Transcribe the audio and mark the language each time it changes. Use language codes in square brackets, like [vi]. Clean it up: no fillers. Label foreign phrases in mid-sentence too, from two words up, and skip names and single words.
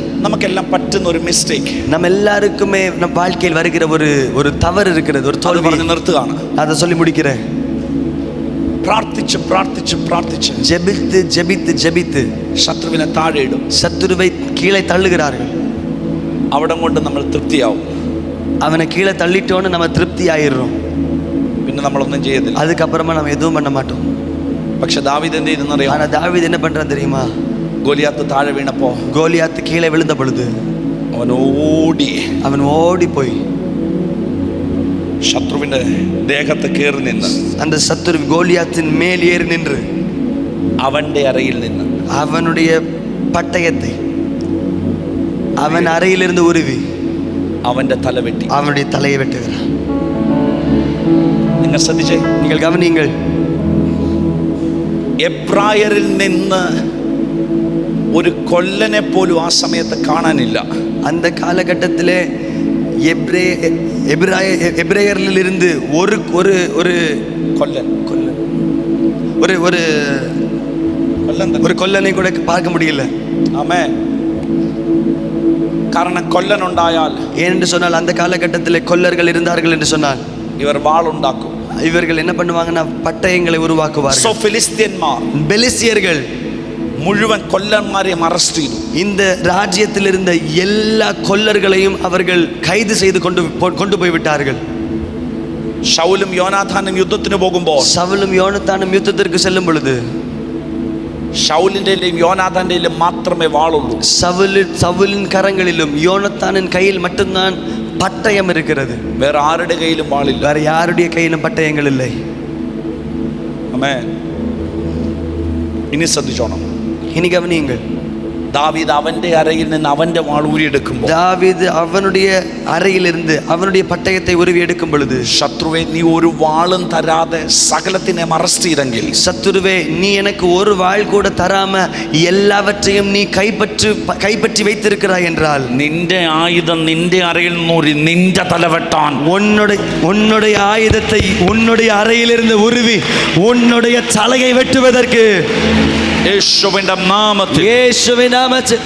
[ml] നമുക്കെല്ലാം പറ്റുന്ന ഒരു മിസ്റ്റേക്ക്, [ta] நம்ம எல்லாருக்குமே நம் வாழ்க்கையில் வருகிற ஒரு தவறு இருக்கிறது, ஒரு [ml] അത് [ta] தோல்வி. [ml] പറഞ്ഞ് നിർത്തുകയാണ്. [ta] அதை சொல்லி முடிக்கிறேன். [ml] പ്രാർത്ഥിച്ച് പ്രാർത്ഥിച്ച് പ്രാർത്ഥിച്ച് [ta] ஜெபித்து ஜெபித்து ஜெபித்து [ml] ശത്രുവിനെ താഴെ ഇടും. [ta] சத்துருவை கீழே தள்ளுகிறார்கள். [ml] അവിടെ കൊണ്ട് നമ്മൾ തൃപ്തിയാവും. [ta] அவனை கீழே தள்ளிட்டோன்னு நம்ம திருப்தி ஆயிடுறோம். [ml] പിന്നെ നമ്മളൊന്നും ചെയ്യത്തില്ല. [ta] அதுக்கப்புறமா நம்ம எதுவும் பண்ண மாட்டோம். [ml] പക്ഷെ ദാവീദ് എന്ത് ചെയ്തെന്നറിയാം? [ta] ஆனா தாவீது என்ன பண்றான் தெரியுமா? [ml] ഗോലിയാത്ത് താഴെ വീണപ്പോ [ta] கோலியாத்து கீழே விழுந்த பொழுது [ml] അവൻ ഓടി, [ta] அவன் ஓடி போய் [ml] ശത്രുവിന്റെ ദേഹത്ത് കയറി നിന്ന് [ta] அந்த சத்துரு கோலியாத்தின் மேல் ஏறி நின்று [ml] അവന്റെ അരയിൽ നിന്ന് [ta] அவனுடைய பட்டயத்தை அவன் அறையிலிருந்து உருவி [ml] അവന്റെ തല വെട്ടി [ta] அவனுடைய தலையை வெட்டுகிறான். [ml] നിങ്ങൾ ശ്രദ്ധിച്ചേ, [ta] நீங்கள் கவனியுங்கள். [ml] എബ്രായരിൽ നിന്ന് ഒരു കൊല്ലനെ പോലും ആ സമയത്ത് കാണാനില്ല. [ta] அந்த காலகட்டத்திலே எபிரேயரில் இருந்து ஒரு ஒரு ஒரு [ml] കൊല്ലൻ [ta] ஒரு ஒரு [ml] കൊല്ലൻ [ta] ஒரு கொல்லனை கூட பார்க்க முடியல. [ml] ആമേ. കാരണം കൊല്ലനുണ്ടായാൽ, [ta] ஏனென்று சொன்னால் அந்த காலகட்டத்தில் கொல்லர்கள் இருந்தார்கள் என்று சொன்னால் [ml] ഇവർ വാളുണ്ടാക്കും. [ta] இவர்கள் என்ன பண்ணுவாங்கன்னா பட்டயங்களை [ml] സോ [ta] உருவாக்குவார்கள். [ml] ഫിലിസ്തീന്മാർ [ta] பெலிஸ்தியர்கள் [ml] മുഴുവൻ കൊല്ലന്മാരെയും അറസ്റ്റ് ചെയ്തു. [ta] இந்த ராஜ்யத்தில் இருந்த எல்லா கொல்லர்களையும் அவர்கள் கைது செய்து கொண்டு போய் விட்டார்கள். [ml] ശൗലും യോനാഥാനും യുദ്ധത്തിന് പോകുമ്പോൾ [ta] சவுலும் யோனத்தானும் யுத்தத்திற்கு செல்லும் பொழுது [ml] ഷൗലിന്റെയും യോനാഥാന്റെയും മാത്രമേ വാളുള്ളൂ. [ta] சவுலின் கரங்களிலும் யோனத்தானின் கையில் மட்டும்தான் பட்டயம் இருக்கிறது. [ml] വേറെ ആരുടെ കയ്യിലും വാളില്ല. [ta] வேற யாருடைய கையிலும் பட்டயங்கள் இல்லை. [ml] ആമേൻ. ഇനി ശ്രദ്ധിച്ചോണം. [ta] இனி கவனியுங்கள். [ml] ദാവീദ് അവന്റെ അരയിൽ നിന്ന് അവന്റെ വാൾ ഊരിയെടുക്കുമ്പോൾ, [ta] தாவீது அவனுடைய அறையிலிருந்து அவனுடைய பட்டயத்தை உருவி எடுக்கும் பொழுது, [ml] ശത്രുവെ നീ ഒരു വാളും തരാതെ സകലത്തിനെ അറസ്റ്റ് ചെയ്തെങ്കിൽ, [ta] சத்துருவே நீ எனக்கு ஒரு வாள் கூட தராம எல்லாவற்றையும் நீ கைப்பற்றி வைத்திருக்கிறாய் என்றால், [ml] നിന്റെ ആയുധം നിന്റെ അരയിൽ നൂറി നിന്റെ തല വെട്ടാൻ, [ta] உன்னுடைய ஆயுதத்தை உன்னுடைய அறையிலிருந்து உருவி உன்னுடைய தலையை வெட்டுவதற்கு [ml] യേശുവിന്റെ നാമത്തിൽ [ta] இயேசுவின் நாமத்தில்